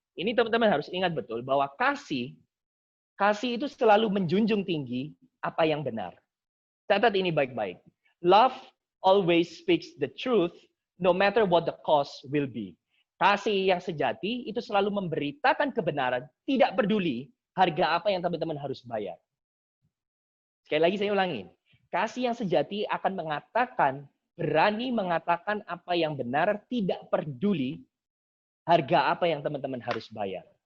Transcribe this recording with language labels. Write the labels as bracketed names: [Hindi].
[Indonesian] Ini teman-teman harus ingat betul bahwa kasih itu selalu menjunjung tinggi apa yang benar. Catat ini baik-baik. [English] Love always speaks the truth no matter what the cost will be. [Indonesian] Kasih yang sejati itu selalu memberitakan kebenaran, tidak peduli harga apa yang teman-teman harus bayar. Sekali lagi saya ulangin. Kasih yang sejati akan berani mengatakan apa yang benar, tidak peduli harga apa yang teman-teman harus bayar.